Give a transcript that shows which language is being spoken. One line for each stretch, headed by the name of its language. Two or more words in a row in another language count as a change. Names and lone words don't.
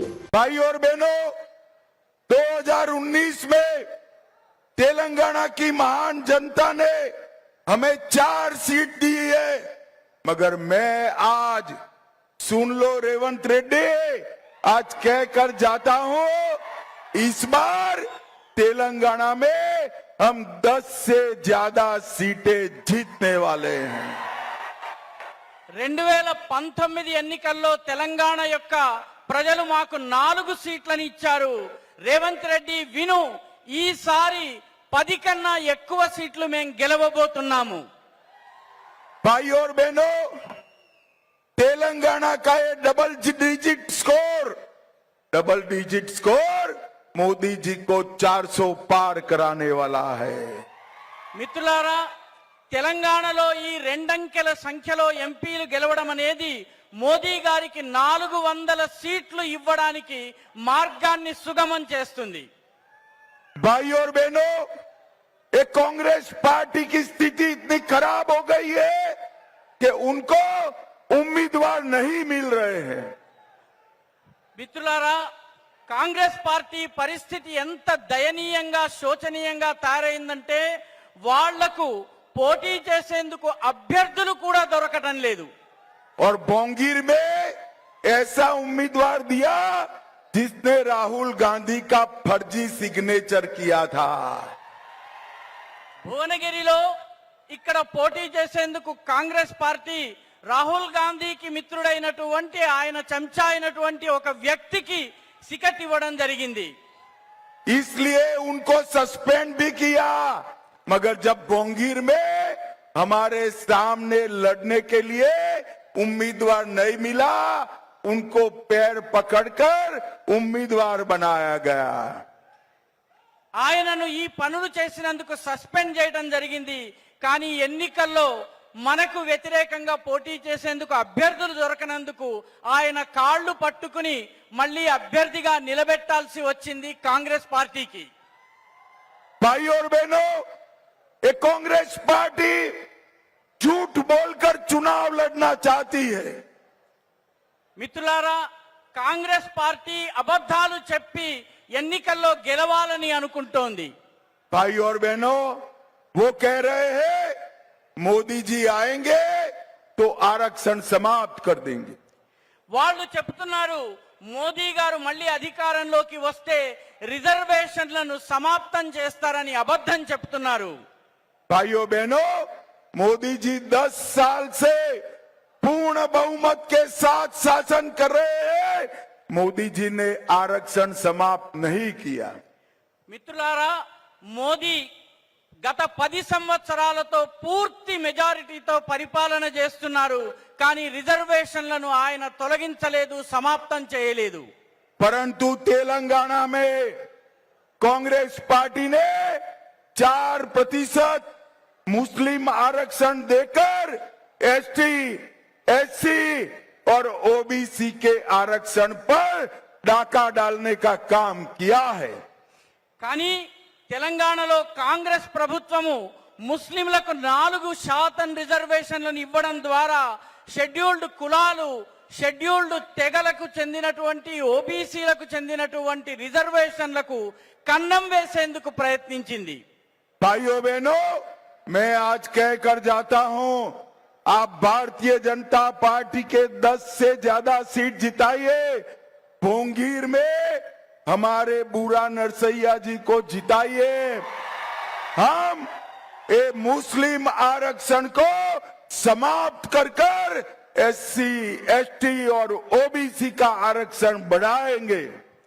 Hindi: भाई और बहनों, 2019 में तेलंगाना की महान जनता ने हमें 4 सीट दी है, मगर मैं आज सुन लो रेवंत रेड्डी, आज कहकर जाता हूं, इस बार तेलंगाना में हम 10 से ज्यादा सीटें जीतने वाले हैं।
Telugu: 2019 ఎన్నికల్లో తెలంగాణ యొక్క ప్రజలు మాకు 4 సీట్లను ఇచ్చారు. రేవంత్ రెడ్డి విను, ఈసారి 10 కన్నా ఎక్కువ సీట్లు మేము గెలవబోతున్నాము.
Hindi: भाई और बहनों, तेलंगाना का ये
English: double digit score
Hindi: मोदी जी को 400 पार कराने वाला है।
Telugu: మిత్రులారా, తెలంగాణలో ఈ 2 అంకెల సంఖ్యలో ఎంపీలు గెలవడం అనేది మోదీ గారికి 400 సీట్లు ఇవ్వడానికి మార్గాన్ని సుగమం చేస్తుంది.
Hindi: भाई और बहनों, एक कांग्रेस पार्टी की स्थिति इतनी खराब हो गई है कि उनको उम्मीदवार नहीं मिल रहे हैं।
Telugu: మిత్రులారా, కాంగ్రెస్ పార్టీ పరిస్థితి ఎంత దయనీయంగా శోచనీయంగా తయారైందంటే వాళ్లకు పోటీ చేసేందుకు అభ్యర్థులు కూడా దొరకడం లేదు.
Hindi: और बोंगीर में ऐसा उम्मीदवार दिया जिसने राहुल गांधी का फर्जी सिग्नेचर किया था।
Telugu: భువనగిరిలో ఇక్కడ పోటీ చేసేందుకు కాంగ్రెస్ పార్టీ రాహుల్ గాంధీకి మిత్రుడైనటువంటి ఆయన చెంచా అయినటువంటి ఒక వ్యక్తికి టికెట్ ఇవ్వడం జరిగింది.
Hindi: इसलिए उनको सस्पेंड भी किया, मगर जब बोंगीर में हमारे सामने लड़ने के लिए उम्मीदवार नहीं मिला, उनको पैर पकड़कर उम्मीदवार बनाया गया।
Telugu: ఆయనను ఈ పనులు చేసినందుకు సస్పెండ్ చేయడం జరిగింది. కానీ ఎన్నికల్లో మనకు వ్యతిరేకంగా పోటీ చేసేందుకు అభ్యర్థులు దొరకనందుకు ఆయన కాళ్ళు పట్టుకుని మళ్ళీ అభ్యర్థిగా నిలబెట్టాల్సి వచ్చింది కాంగ్రెస్ పార్టీకి.
Hindi: भाई और बहनों, एक कांग्रेस पार्टी झूठ बोलकर चुनाव लड़ना चाहती है।
Telugu: మిత్రులారా, కాంగ్రెస్ పార్టీ అబద్ధాలు చెప్పి ఎన్నికల్లో గెలవాలని అనుకుంటోంది.
Hindi: भाई और बहनों, वो कह रहे हैं मोदी जी आएंगे तो आरक्षण समाप्त कर देंगे।
Telugu: వాళ్ళు చెప్తున్నారు మోదీ గారు మళ్ళీ అధికారంలోకి వస్తే రిజర్వేషన్లను సమాప్తం చేస్తారని అబద్ధం చెప్తున్నారు.
Hindi: भाइयों बहनों, मोदी जी 10 साल से पूर्ण बहुमत के साथ शासन कर रहे हैं। मोदी जी ने आरक्षण समाप्त नहीं किया।
Telugu: మిత్రులారా, మోదీ గత 10 సంవత్సరాలతో పూర్తి మెజారిటీతో పరిపాలన చేస్తున్నారు. కానీ రిజర్వేషన్లను ఆయన తొలగించలేదు, సమాప్తం చేయలేదు.
Hindi: परंतु तेलंगाना में कांग्रेस पार्टी ने 4% मुस्लिम आरक्षण देकर ST, SC और OBC के आरक्षण पर डाका डालने का काम किया है।
Telugu: కానీ తెలంగాణలో కాంగ్రెస్ ప్రభుత్వము ముస్లింలకు 4% రిజర్వేషన్లను ఇవ్వడం ద్వారా షెడ్యూల్డ్ కులాలు, షెడ్యూల్డ్ తెగలకు చెందినటువంటి OBCలకు చెందినటువంటి రిజర్వేషన్లకు కన్నం వేసేందుకు ప్రయత్నించింది.
Hindi: भाइयों बहनों, मैं आज कहकर जाता हूं, आप भारतीय जनता पार्टी के 10 से ज्यादा सीट जिताइए। भोंगीर में हमारे बूढ़ा नरसैया जी को जिताइए। हम ये मुस्लिम आरक्षण को समाप्त कर SC, ST और OBC का आरक्षण बढ़ाएंगे।